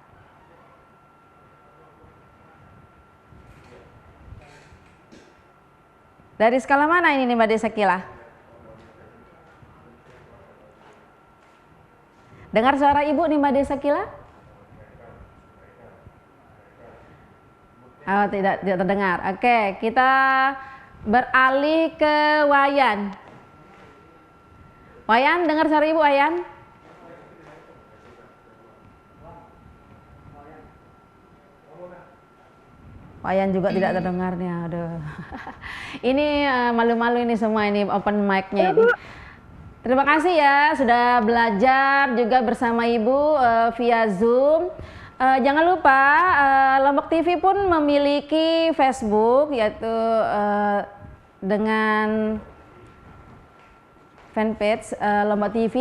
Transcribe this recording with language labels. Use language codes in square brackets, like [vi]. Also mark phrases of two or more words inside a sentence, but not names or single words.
[id] Dari skala mana ini Nimade Sakila? Dengar suara ibu Nimade Sakila? Oh, tidak terdengar. Oke, kita beralih ke Wayan. Wayan, dengar suara ibu Wayan? Wayan juga tidak terdengarnya. Aduh. Ini malu-malu ini semua, ini [en] open mic- [id] nya ini. Terima kasih ya sudah belajar juga bersama ibu via Zoom. Jangan lupa Lombok TV pun memiliki Facebook, yaitu dengan fanpage Lombok TV.